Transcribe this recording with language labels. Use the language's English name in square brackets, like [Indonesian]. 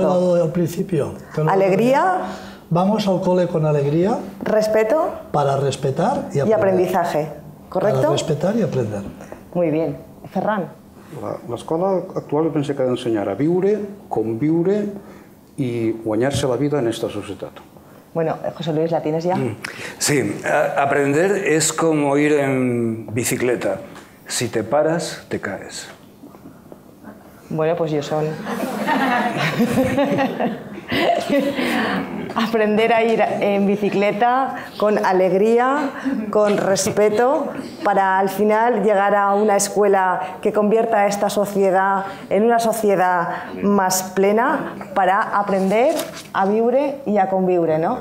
[Spanish] te lo he dado al principio. Alegría. Vamos al cole con alegría. Respeto. Para respetar y aprender. Y aprendizaje, ¿correcto? Para respetar y aprender. Muy bien. Ferran. [Catalan] L'escola actual pensa que ha d'ensenyar a viure, conviure i guanyar-se la vida en esta societat. [Spanish] Bueno, José Luis, ¿la tienes ya? Sí, aprender es como ir en bicicleta. Si te paras, te caes. Bueno, pues yo son... Aprender a ir en bicicleta con alegría, con respeto, para al final llegar a una escuela que convierta a esta sociedad en una sociedad más plena, para aprender [Catalan] a viure i a conviure, [Spanish] no?